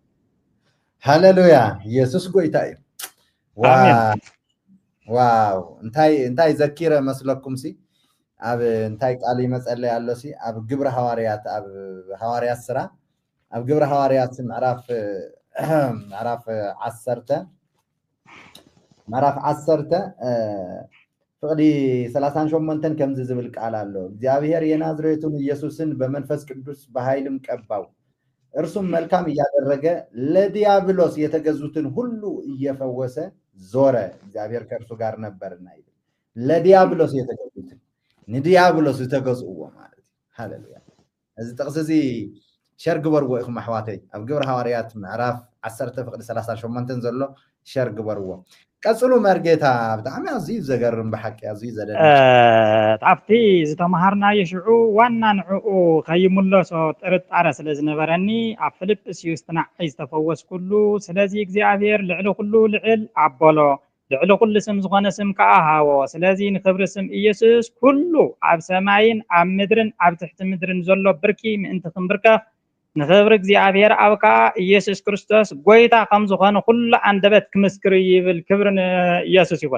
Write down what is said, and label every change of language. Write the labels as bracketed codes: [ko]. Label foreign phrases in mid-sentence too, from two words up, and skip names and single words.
[ti] ሃሌሉያ ኢየሱስ ጎይታ እዩ ዋው እንታይ ዘኪረ መስለኩም ሲ ኣብ እንታይ ቃል ይመጸለይ ኣሎ ሲ ኣብ ግብረ ሐዋርያት ኣብ ሐዋርያት ስራ ኣብ ግብረ ሐዋርያት ምዕራፍ 10 ፍቅዲ 38 ከምዚ ዝብል ቃል ኣሎ [am] እግዚአብሔር የናዝሬቱን ኢየሱስን በመንፈስ ቅዱስ በኃይልም ቀባው እርሱም መልካም እያደረገ ለዲያብሎስ የተገዙትን ሁሉ እየፈወሰ ዞረ እግዚአብሔር ከእርሱ ጋር ነበርና ይላል ለዲያብሎስ የተገዙትን [ti] ንዲያብሎስ የተገዙዎ ማለት ሃሌሉያ እዚ ጥቅስ ሸር ግበርዎ ኢኹም ኣሕዋተይ ኣብ ግብረ ሐዋርያት ምዕራፍ 10 ፍቅዲ 38 ዘሎ ሸር ግበርዎ ቀጽሉ መርጌታ ብጣዕሚ ኣዝዩ ዘገርም ብሓቂ ኣዝዩ ዘደንቅ ጣፍቲ ዝተማሃርናዮ ሽዑ ዋና ንዕኡ ከይምለሶ ጥርጣረ ስለ ዝነበረኒ ኣብ ፊልጵስዩስ ትናዓይ ዝተፈወስኩሉ ስለዚ እግዚአብሔር ልዕሊ ኩሉ ልዕል ኣበሎ ልዕሊ ኩሉ ስም ዝኾነ ስም ከዓ ሃቦ ስለዚ ንክብሪ ስም ኢየሱስ ኩሉ ኣብ ሰማይን ኣብ ምድርን ኣብ ትሕቲ ምድርን ዘሎ ብርኪ ምእንቲ ክንብርከፍ ንክብሪ እግዚአብሔር ኣብካ ኢየሱስ ክርስቶስ ጎይታ ከም ዝኾነ ኩሉ አንደበት ክምስክር ይብል ክብሪ ኢየሱስ ይኹን